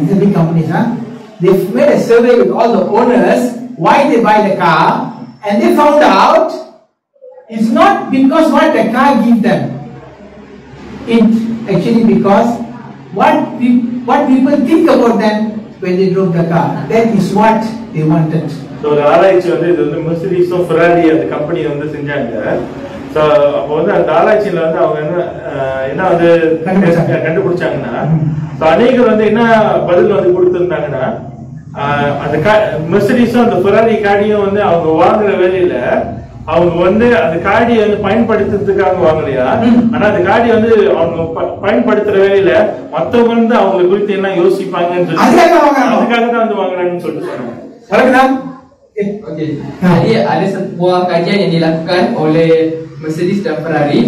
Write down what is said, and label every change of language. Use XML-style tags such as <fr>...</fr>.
<en>These are big companies, They've made a survey with all the owners why they buy the car, and they found out it's not because what the car gives them. It's actually because what people think about them when they drove the car. That is what they wanted. So the</en> <ta>ஆராய்ச்சி வந்து இது வந்து மெர்சிடிஸும் Ferrari அந்த company வந்து செஞ்சாங்க. So அப்போ வந்து அந்த ஆராய்ச்சியில் வந்து அவங்க என்ன வந்து கண்டுபிடிச்சாங்கன்னா, ஸோ அநேகர் வந்து என்ன பதில் வந்து கொடுத்துருந்தாங்கன்னா, அந்த மெர்சிடிஸும் அந்த ஃபெராரி காடியும் வந்து அவங்க வாங்குற வேலையில அவங்க வந்து அந்த காடியை வந்து பயன்படுத்துறதுக்காக வாங்கலையா, ஆனா அந்த காடியை வந்து அவங்க பயன்படுத்துற வேலையில மத்தவங்க வந்து அவங்க குறித்து என்ன யோசிப்பாங்கன்னு சொல்லி அதுக்காக தான் வந்து வாங்குறாங்கன்னு சொல்லிட்டு சொன்னாங்க. Okey.</ta> <ms>Jadi ada sebuah kajian yang dilakukan oleh Mercedes dan Ferrari.</ms>